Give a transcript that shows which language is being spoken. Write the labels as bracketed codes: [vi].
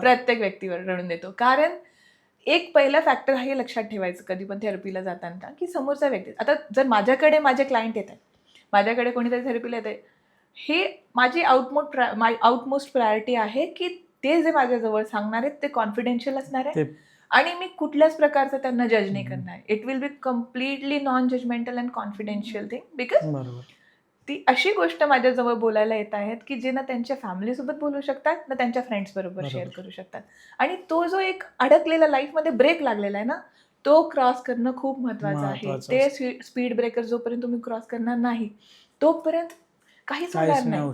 [mr] प्रत्येक व्यक्तीवर रडून देतो. कारण एक पहिला फॅक्टर हे लक्षात ठेवायचं कधी पण थेरपीला जाताना, की समोरचा व्यक्ती, आता जर माझ्याकडे माझे क्लायंट येत आहे, माझ्याकडे कोणीतरी थेरपीला येत आहे, हे माझी आउटमोस्ट प्रायोरिटी आहे की ते जे माझ्याजवळ सांगणार आहेत ते कॉन्फिडेन्शियल असणार आहे आणि मी कुठल्याच प्रकारचं त्यांना जज नाही करणार. [en] It will be completely non judgemental and confidential thing. [mr] Because ती अशी गोष्ट माझ्याजवळ बोलायला येत आहेत की जे ना त्यांच्या फॅमिलीसोबत बोलू शकतात, ना त्यांच्या फ्रेंड्स बरोबर शेअर करू शकतात. आणि तो जो एक अडकलेला लाईफमध्ये ब्रेक लागलेला आहे ना, तो क्रॉस करणं खूप महत्वाचं आहे. ते स्पीड ब्रेकर जोपर्यंत तुम्ही क्रॉस करणार नाही तोपर्यंत काहीच होणार नाही.